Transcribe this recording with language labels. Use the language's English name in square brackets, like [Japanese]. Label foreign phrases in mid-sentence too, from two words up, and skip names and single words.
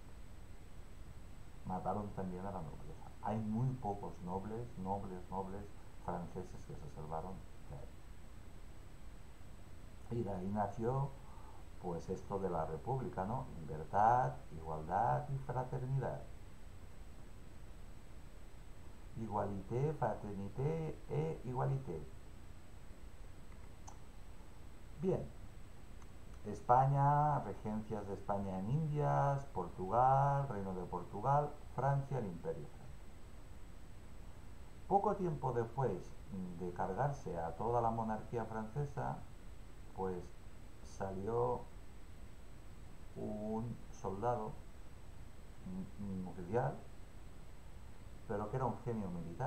[Spanish] Mataron también a la nobleza. Hay muy pocos nobles franceses que se salvaron de ahí. Y de ahí nació pues esto de la república, ¿no? Libertad, igualdad y fraternidad. [French] Igualité, fraternité e igualité. [Spanish] Bien, España, regencias de España en Indias, Portugal, Reino de Portugal, Francia, el Imperio Francés. Poco tiempo después de cargarse a toda la monarquía francesa, pues salió un soldado, un oficial, pero que era un genio militar.